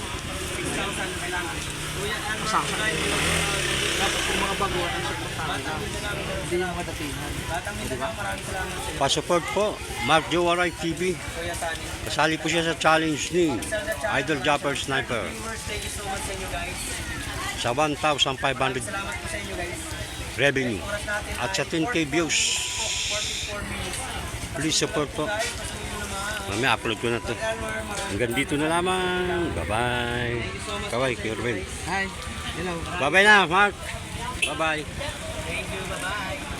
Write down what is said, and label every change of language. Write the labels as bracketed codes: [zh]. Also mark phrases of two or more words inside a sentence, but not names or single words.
[tl] 6,000 kailangan. Kuya, ano? Pasasakay. Dapat kung mga baguhan ang suportahan na. Hindi yung mga datingan. Batang Mindanao, maraming salamat sa iyo. Pa-support po. Mark Jowaray TV. Kuya Tani. Kasali po siya sa challenge ni Idol Japper Sniper. Viewers, [en] thank you so much [tl] sa inyo [en] guys. [tl] Sa 1,500 Salamat po sa inyo guys. revenue. Oras natin At sa ay 10k views. 44 minutes. [en] Please support po. [tl] Guys, pasukin nyo naman. Mamaya upload ko na to. Elmer, maraming Hanggang dito na lamang. Bye-bye. [en] thank you so much. [tl] Kaway, Kirwin. [en] Hi. Hello. [tl] Bye-bye na, Mark. Bye-bye. [en] Thank you, bye-bye.